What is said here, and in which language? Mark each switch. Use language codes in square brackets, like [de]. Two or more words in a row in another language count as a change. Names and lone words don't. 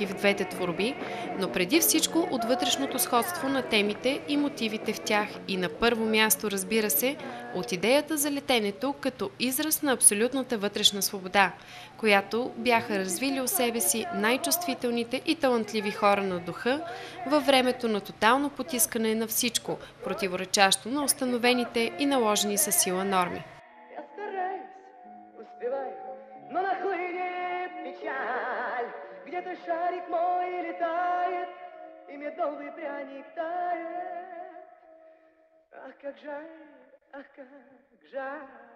[bg] в двете творби, но преди всичко от вътрешното сходство на темите и мотивите в тях и на първо място, разбира се, от идеята за летенето като израз на абсолютната вътрешна свобода, която бяха развили у себе си най-чувствителните и талантливи хора на духа във времето на тотално потискане на всичко, противоречащо на установените и наложени със сила норми. [ru] Но нахлынет печаль, где-то шарик мой летает, и медовый пряник тает. Ах, как жаль, ах, как жаль.